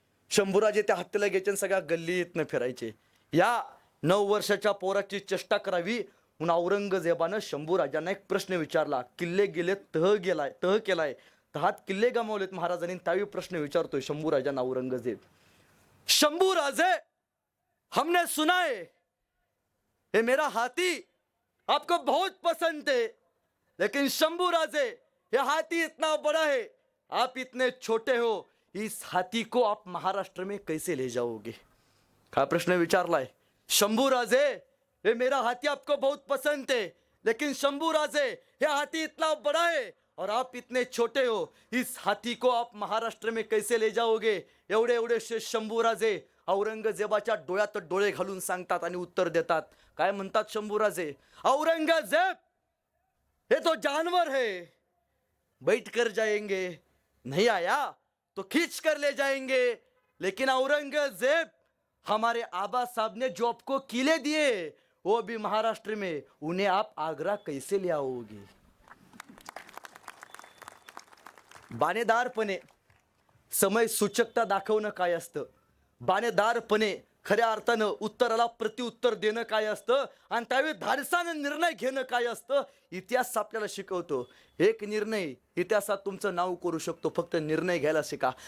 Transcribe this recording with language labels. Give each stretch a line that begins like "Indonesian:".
Marathi: शंभूराजे त्या हत्तीला घ्यायचे आणि सगळ्या गल्लीतनं फिरायचे. या 9 वर्षाच्या पोराची चेष्टा करावी म्हणून औरंगजेबानं शंभूराजांना एक प्रश्न विचारला. किल्ले गेले, तह केलाय, तहात किल्ले गमावलेत महाराजांनी. त्यावेळी प्रश्न विचारतोय शंभूराजांना औरंगजेब.
Hindi: शंभूराजे, हमने सुना है ये मेरा हाथी आपको बहुत पसंद है, लेकिन शंभूराजे ये हाथी इतना बड़ा है, आप इतने छोटे हो, इस हाथी को आप महाराष्ट्र में कैसे ले जाओगे?
Marathi: काय प्रश्न विचारलाय.
Hindi: शंभूराजे, ये मेरा हाथी आपको बहुत पसंद है, लेकिन शंभूराजे ये हाथी इतना बड़ा है और आप इतने छोटे हो, इस हाथी को आप महाराष्ट्र में कैसे ले जाओगे?
Marathi: एवढे एवढे शंभूराजे औरंगजेबाच्या डोळ्यात डोळे घालून सांगतात आणि उत्तर देतात. काय म्हणतात शंभूराजे?
Hindi: औरंगजेब, ये तो जानवर है, बैठ कर जाएंगे, नहीं आया तो खींच कर ले जाएंगे. लेकिन औरंगजेब, हमारे आबा साहब ने जो आपको किले दिए वो भी महाराष्ट्र में, उन्हें आप आगरा कैसे ले आओगे?
Marathi: बाणेदारपणे समय सूचकता दाखवणं काय असतं, बाणेदारपणे खऱ्या अर्थानं उत्तराला प्रत्युत्तर देणं काय असतं, आणि त्यावेळी धाडसानं निर्णय घेणं काय असतं, इतिहास आपल्याला शिकवतो. एक निर्णय इतिहासात तुमचं नाव करू शकतो. फक्त निर्णय घ्यायला शिका.